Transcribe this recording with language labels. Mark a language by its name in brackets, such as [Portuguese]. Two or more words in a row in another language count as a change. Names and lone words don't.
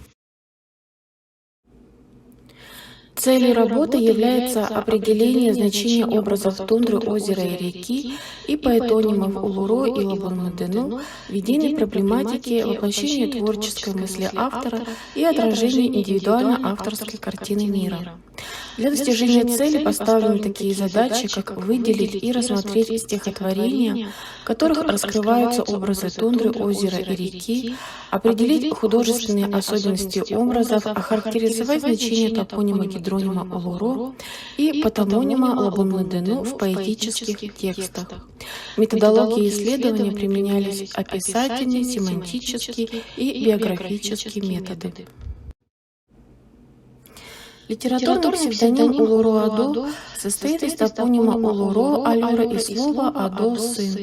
[Russian] Целью работы является определение значения образов тундры, озера и реки и поэтонимов Улуро и Лабамедену в единой проблематике воплощения творческой мысли автора и отражения индивидуально-авторской картины мира. Для достижения цели поставлены такие задачи, как выделить и рассмотреть стихотворения, в которых раскрываются образы тундры, озера и реки, определить художественные особенности образов, охарактеризовать значение топонима гидронима Улуро и патомонима Лабамедену в поэтических текстах. В методологии исследования применялись описательные, семантические и биографические методы. Литературный псевдоним Улуро-Адо состоит из топонима Улуро, Алюра и слова Адо – сын.